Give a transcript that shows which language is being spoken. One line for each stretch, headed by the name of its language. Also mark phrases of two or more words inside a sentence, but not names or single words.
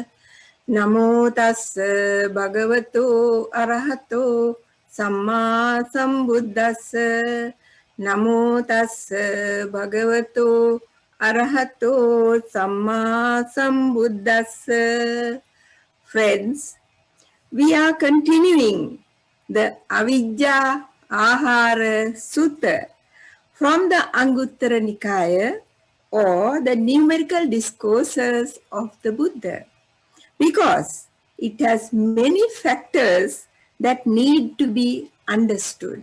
Pali: Namo tassa bhagavato arahato samma sambuddhassa. Namo tassa bhagavato arahato samma sambuddhassa.
English: Friends, we are continuing the Avijja Ahara Sutta from the Anguttara Nikaya or the Numerical Discourses of the Buddha, because it has many factors that need to be understood.